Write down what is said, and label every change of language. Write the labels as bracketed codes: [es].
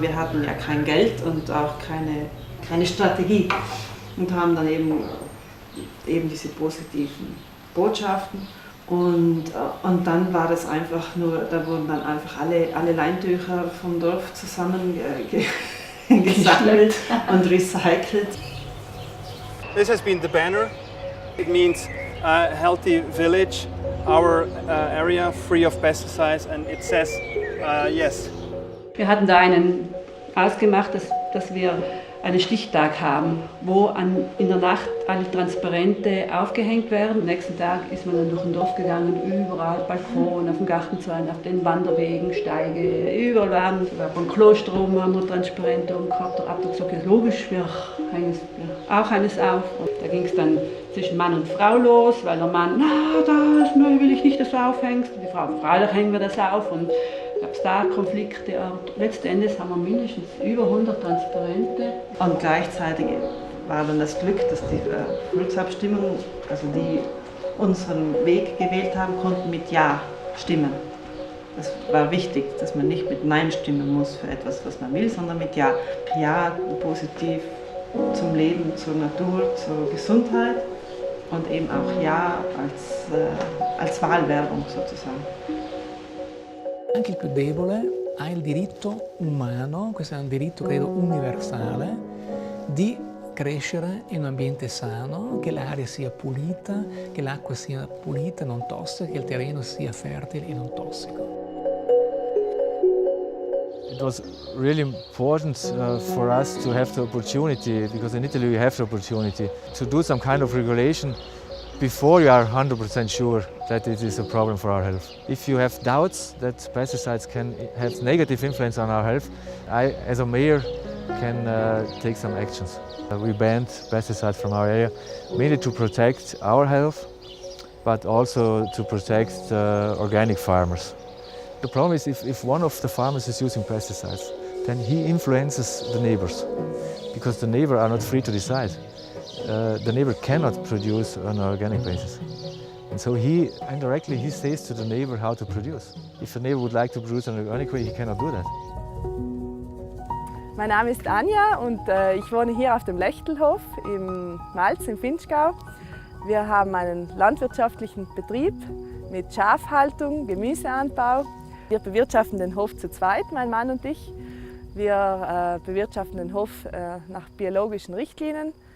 [de] Wir hatten ja kein Geld und auch keine Strategie und haben dann eben diese positiven Botschaften und dann war das einfach nur, da wurden dann einfach alle Leintücher vom Dorf zusammen gesammelt und recycelt. [en] This has been the banner. It means a healthy village, our area free of pesticides, and it says yes. [de] Wir hatten da ausgemacht, dass wir einen Stichtag haben, wo in der Nacht alle Transparente aufgehängt werden. Am nächsten Tag ist man dann durch ein Dorf gegangen, überall Balkon, auf dem Gartenzaun, auf den Wanderwegen, Steige, überall waren. Beim Kloster oben haben wir Transparente umgehabt. Der Abt hat gesagt, ja, logisch, wir hängen auch eines auf. Und da ging es dann zwischen Mann und Frau los, weil der Mann, das will ich nicht, dass du aufhängst. Und die Frau, freilich hängen wir das auf. Und gab es da Konflikte, aber letzten Endes haben wir mindestens über 100 Transparente. Und gleichzeitig war dann das Glück, dass die Volksabstimmung, also die unseren Weg gewählt haben, konnten mit Ja stimmen. Das war wichtig, dass man nicht mit Nein stimmen muss für etwas, was man will, sondern mit Ja. Ja positiv zum Leben, zur Natur, zur Gesundheit und eben auch Ja als Wahlwerbung sozusagen. [it] Anche il più debole ha il diritto umano, questo è un diritto credo universale, di crescere in un ambiente sano, che l'aria sia pulita, che l'acqua sia pulita, non tossica, che il terreno sia fertile e non tossico. [en] It was really important for us to have the opportunity, because in Italy we have the opportunity, to do some kind of regulation before you are 100% sure that it is a problem for our health. If you have doubts that pesticides can have negative influence on our health, I, as a mayor, can take some actions. We banned pesticides from our area, mainly to protect our health, but also to protect organic farmers. The problem is if one of the farmers is using pesticides, then he influences the neighbors, because the neighbors are not free to decide. The neighbor cannot produce on an organic basis. And so he indirectly says to the neighbor how to produce. If the neighbor would like to produce in an organic way, he cannot do that. [de] Mein Name ist Anja und ich wohne hier auf dem Lechtelhof im Malz im Vinschgau. Wir haben einen landwirtschaftlichen Betrieb mit Schafhaltung, Gemüseanbau. Wir bewirtschaften den Hof zu zweit, mein Mann und ich. Wir bewirtschaften den Hof nach biologischen Richtlinien.